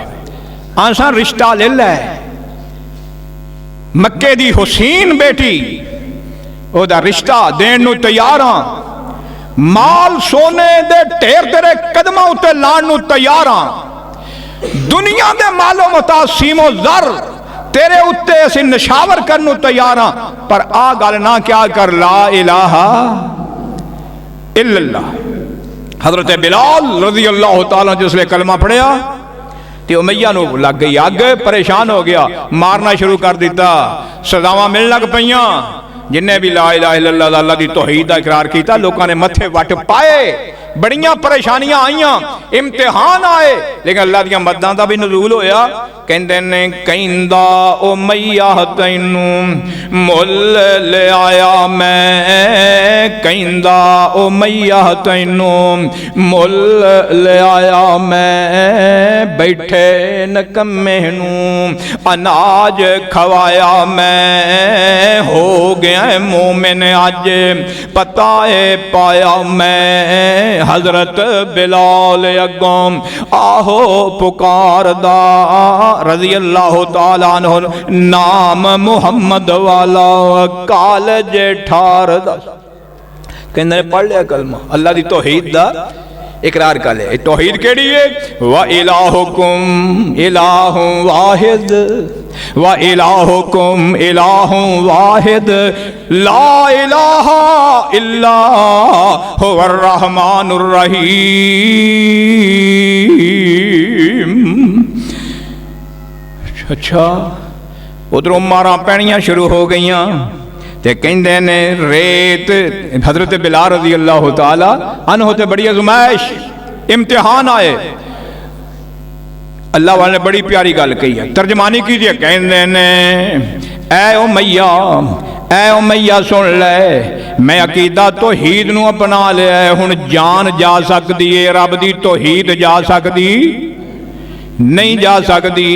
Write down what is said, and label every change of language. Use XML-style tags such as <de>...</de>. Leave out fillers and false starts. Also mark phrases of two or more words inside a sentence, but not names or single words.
<pa>آسان رشتہ لے لے، مکے دی حسین بیٹی اوہدا رشتہ دین نوں تیار ہاں، مال سونے دے ڈھیر تیرے قدماں اتے لان نوں تیار ہاں. دنیا دے مال و متاع سیم و زر تیرے اتے اسیں نچھاور کرن نوں تیار ہاں، پر آ گل نہ کیا کر,</pa> <ar>لا إله إلا الله.</ar> <pa>حضرت بلال</pa> <ar>رضي الله تعالى</ar> <pa>جس ویلے کلمہ پڑھیا تے امیہ نوں لگ گئی اگ، پریشان ہو گیا، مارنا شروع کر دتا، سزاواں ملن لگ پئیاں. جنہیں وی</pa> <ar>لا إله إلا الله</ar> <pa>اللہ دی توحید دا اقرار کیا، لوکاں نے متھے وٹ پائے، بڑیاں پریشانیاں آئیاں، امتحان آئے، لیکن اللہ دیاں مدداں دا وی نزول ہویا. کہندے نے کہندا او امیہ تینوں مل لے آیا میں، کہندا او امیہ تینوں مل لے آیا میں، بیٹھے نکمے نوں اناج کھوایا میں، ہو گیا مومن اج پتا ہے پایا میں. حضرت بلال اگوں آہو پکاردا</pa> <ar>رضي الله تعالى عنه,</ar> <pa>نام محمد والا کالج ٹھاردا. کہندے پڑھ لیا کلمہ، اللہ دی توحید دا اقرار کر لیا. توحید کیہڑی ہے?</pa> <ar>وإلهكم إله واحد وإلهكم إله واحد لا إله إلا هو الرحمن الرحيم.</ar> <pa>اچھا، ادھروں مار پینیاں شروع ہو گئیاں تے کہندے نے ریت. حضرت بلال</pa> <ar>رضي الله تعالى عنه</ar> <pa>تے بڑی آزمائش امتحان آئے. اللہ والے نے بڑی پیاری گل کہی ہے، ترجمانی کیجیے. کہندے نے اے او امیہ سن لے، میں عقیدہ توحید نوں اپنا لیا، ہن جان جا سکدی ہے، رب دی توحید جا سکدی نہیں جا سکدی.</pa>